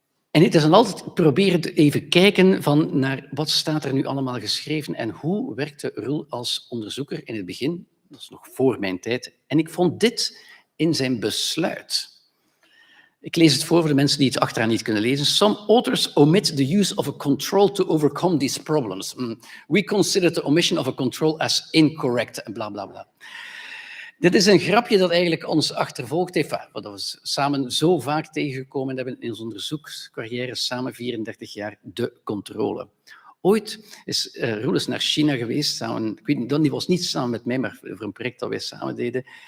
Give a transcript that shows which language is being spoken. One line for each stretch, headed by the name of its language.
Dutch: En het is dan altijd proberen te even kijken van naar wat staat er nu allemaal geschreven en hoe werkte Roel als onderzoeker in het begin. Dat is nog voor mijn tijd. En ik vond dit in zijn besluit. Ik lees het voor de mensen die het achteraan niet kunnen lezen.
English: Some authors omit the use of a control to overcome these problems. We consider the omission of a control as incorrect.
Dutch: En bla, bla, bla. Dit is een grapje dat eigenlijk ons achtervolgd heeft. Wat we samen zo vaak tegengekomen hebben in onze onderzoekscarrière, samen 34 jaar, de controle. Ooit is Roel naar China geweest, samen, ik weet niet, die was niet samen met mij, maar voor een project dat wij samen deden.